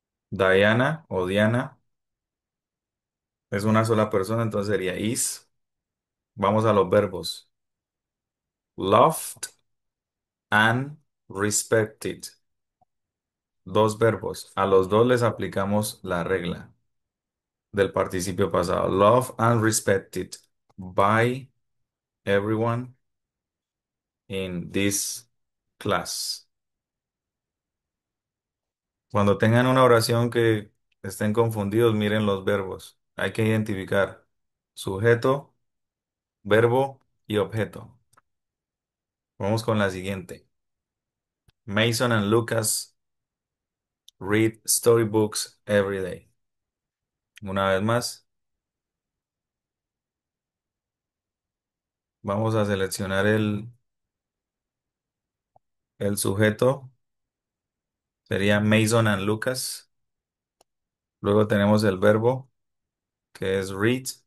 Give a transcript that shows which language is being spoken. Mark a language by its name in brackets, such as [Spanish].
[Spanish] Diana o Diana es una sola persona, entonces sería is. Vamos a los verbos. [English] Loved and respected. [Spanish] Dos verbos. A los dos les aplicamos la regla del participio pasado. [English] Loved and respected by everyone in this class. [Spanish] Cuando tengan una oración que estén confundidos, miren los verbos. Hay que identificar sujeto, verbo y objeto. Vamos con la siguiente. [English] Mason and Lucas read storybooks every day. [Spanish] Una vez más, vamos a seleccionar el sujeto. Sería [English] Mason and Lucas. [Spanish] Luego tenemos el verbo, que es read.